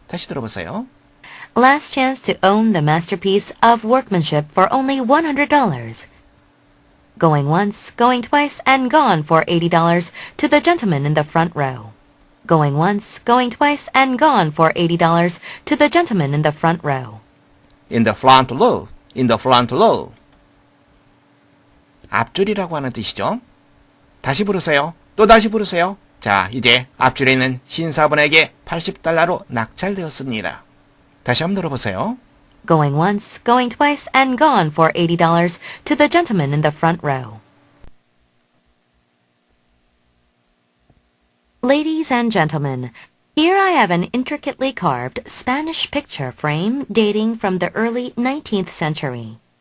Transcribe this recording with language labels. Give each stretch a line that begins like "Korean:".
Korean: 다시 들어보세요.
English: Last chance to own the masterpiece of workmanship for only $100. Going once, going twice, and gone for $80 to the gentleman in the front row. Going once, going twice, and gone for $80 to the gentleman in the front row. In the front row, in the front row.
Korean: 앞줄이라고 하는 뜻이죠. 다시 부르세요. 또 다시 부르세요. 자, 이제 앞줄에 있는 신사분에게 $80로 낙찰되었습니다. 다시 한번 들어보세요.
English: Going once, going twice, and gone for $80 to the gentleman in the front row. Ladies and gentlemen, here I have an intricately carved Spanish picture frame dating from the early 19th century.